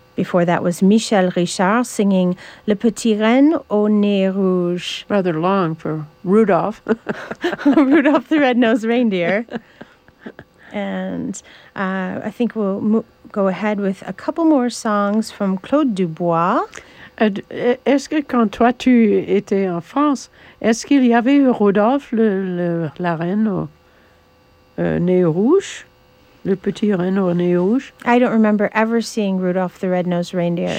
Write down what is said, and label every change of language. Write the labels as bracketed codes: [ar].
[en] Before that was Michel Richard singing Le Petit Renne au Nez Rouge. Rather long for Rudolph. Rudolph the Red-Nosed Reindeer. And I think we'll go ahead with a couple more songs from Claude Dubois. [fr] Est-ce que quand toi tu étais en France, est-ce qu'il y avait Rudolph, la reine au nez rouge? Le petit renne au nez rouge? [en] I don't remember ever seeing Rudolph the Red-Nosed Reindeer.